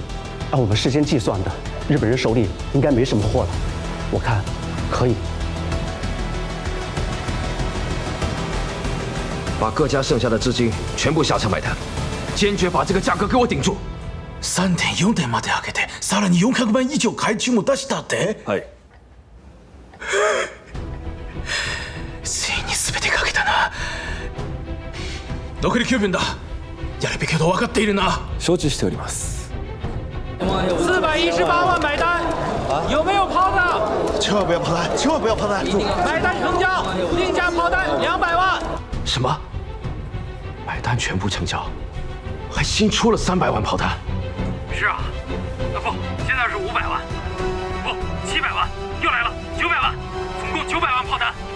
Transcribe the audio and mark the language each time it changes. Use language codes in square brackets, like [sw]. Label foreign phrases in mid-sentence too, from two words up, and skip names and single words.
[zh] 按我们事先计算的，日本人手里应该没什么货了，我看可以。把各家剩下的资金全部下场买单，坚决把这个价格给我顶住。 [ja] 3.4 点まで上げて、さらに400万以上買い注も出したって。はい。ついに全てかけたな。残り9分だ。やるべきこと分かっているな。承知しております。 [zh] 418 万买单，有没有抛的？千万不要抛单，千万不要抛单！买单成交，定价抛单200万。什么？买单全部成交，还新出了300万炮弹。是啊，不，现在是500万，不，700万，又来了900万，总共900万炮弹。